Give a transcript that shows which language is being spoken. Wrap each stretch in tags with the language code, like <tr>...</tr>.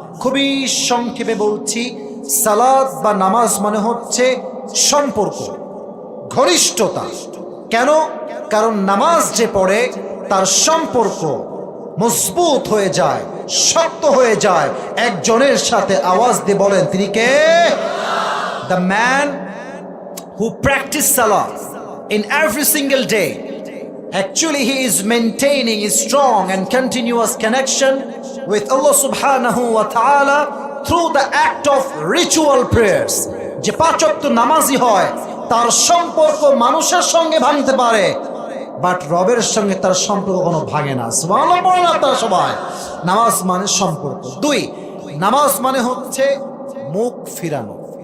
<bn>খুবই সংক্ষেপে বলছি, সালাত বা নামাজ মানে হচ্ছে সম্পর্ক, ঘনিষ্ঠতা। কেন? কারণ নামাজ যে পড়ে তার সম্পর্ক মজবুত হয়ে যায়, শক্ত হয়ে যায় একজনের সাথে। আওয়াজ দিয়ে বলেন তিনি কে?</bn> <en>The man who practice salah in every single day, actually he is maintaining a strong and continuous connection with Allah subhanahu wa ta'ala through the act of ritual prayers.</en> <bn>যে 5 ওয়াক্ত নামাজি হয় তার সম্পর্ক মানুষের সঙ্গে ভাঙতে পারে, বাট রবের সঙ্গে তার সম্পর্ক কোনো ভাঙে না। সুবহানাল্লাহ বলেন আপনারা সবাই। নামাজ মানে সম্পর্ক। 2, নামাজ মানে হচ্ছে মুখ ফিরানো।</bn>